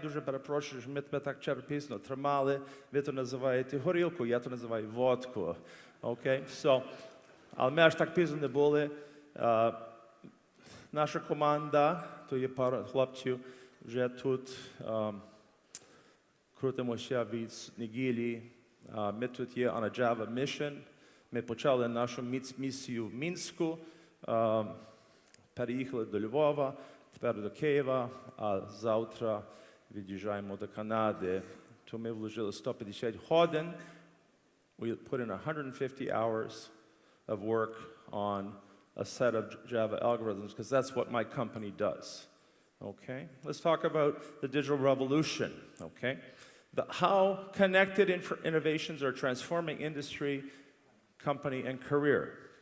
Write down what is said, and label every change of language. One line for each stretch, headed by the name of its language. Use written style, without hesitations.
Ukrainian: Дуже перепрошую, що ми тебе так черпісно тримали. Ви то називаєте горілку, я то називаю водку. Окей? So, але ми аж так пізно не були. Наша команда, то є пара хлопців, вже тут крутимося від неділі. Ми тут є
English: on a Java mission.
Ukrainian: Ми почали нашу місію в Мінську, переїхали до Львова, тепер до Києва, а завтра від'їжджаємо до Канади. То ми вложили 150 годин.
English: We put in 150 hours of work on a set of Java algorithms, because that's what my company does. Okay? Let's talk about the digital revolution. Okay? How connected innovations are transforming industry, company, and career.